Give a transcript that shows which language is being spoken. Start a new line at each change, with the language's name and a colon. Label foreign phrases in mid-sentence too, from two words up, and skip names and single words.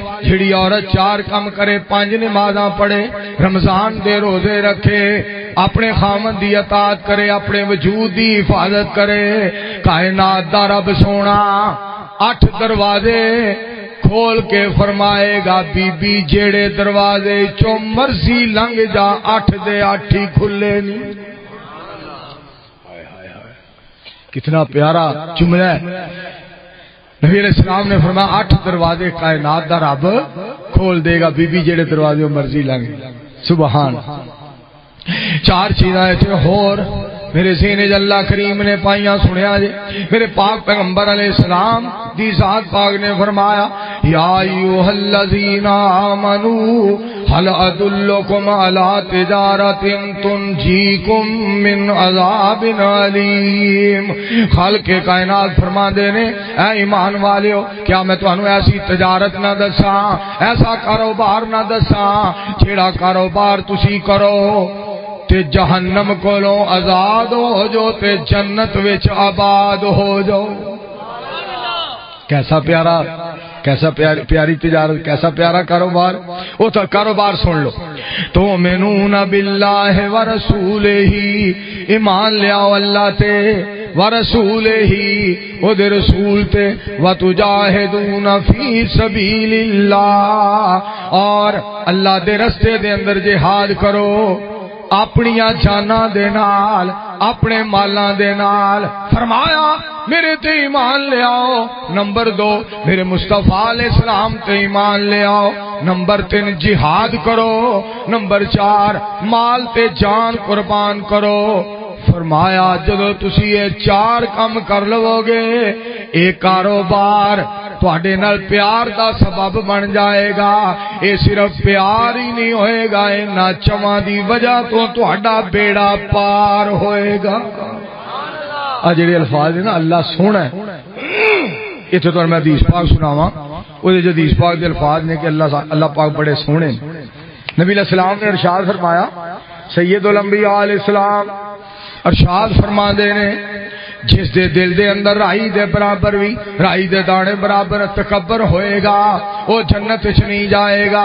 Punjabi: جیڑی عورت 4 کم کرے، 5 نمازاں پڑھے، رمضان دے روزے رکھے، اپنے خامن دی اطاعت کرے، اپنے وجود دی حفاظت کرے، کائنات دا رب سونا 8 دروازے کھول کے فرمائے گا بی بی جیڑے دروازے چوں مرضی لنگ جا، 8 دے 8 ہی کھلے نہیں۔
Urdu: کتنا پیارا جملہ ہے۔
Punjabi: نبی علیہ السلام نے فرمایا 8 دروازے کائنات دا رب کھول دے گا، بی بی جیڑے دروازے مرضی لنگ۔ سبحان۔ 4 چیزاں ایتھے ہور میرے ذہن وچ اللہ کریم نے پائیاں، سنیا جے۔ میرے پاک پیغمبر علیہ السلام دی ذات پاک نے فرمایا
Arabic: یا ایھا الذین آمنوا هل ادلکم علی تجارۃ تنجیکم من عذاب علیم۔
Punjabi: خالق کائنات فرماندے نے اے ایمان والیو کیا میں تانوں ایسی تجارت نہ دساں، ایسا کاروبار نہ دساں جیڑا کاروبار تسی کرو تے جہنم کولوں آزاد ہو جو تے جنت وچ آباد ہو جاؤ۔
Urdu: کیسا پیارا، کیسا پیاری تجارت، کیسا پیارا کاروبار۔
Punjabi: وہ تو کاروبار سن لو،
Arabic: تؤمنون باللہ ورسولہ،
Punjabi: ایمان لیاؤ اللہ تے ورسولہ، او دے رسول تے،
Arabic: وتجاہدون فی سبیل اللہ،
Punjabi: اور اللہ دے رستے دے اندر جہاد کرو۔ اپنیاں جاناں دے نال اپنے مالاں دے نال فرمایا میرے تے ایمان لے آؤ، نمبر 2 میرے مصطفیٰ علیہ السلام تے ایمان لے آؤ، نمبر 3 جہاد کرو، نمبر 4 مال تے جان قربان کرو۔ فرمایا جدو تسی یہ 4 کام کر لو گے اے کاروبار تواڈے نال پیار دا سبب بن جائے گا۔ اے صرف پیار ہی نہیں ہوئے گا، انہاں چواں دی وجہ تو تواڈا بیڑا پار ہوئے گا۔ آ جڑے الفاظ ہیں نا اللہ سونا ہے، اتنے تو میں حدیث پاک سناواں، وہ جو حدیث پاک دے الفاظ نے کہ اللہ پاک بڑے سونے۔ نبی علیہ السلام نے ارشاد فرمایا، سید الانبیاء علیہ السلام ارشاد فرما دے نے جس دے دل دے اندر رائی دے برابر بھی رائی دے دانے برابر تکبر ہوئے گا وہ جنت وچ نہیں جائے گا۔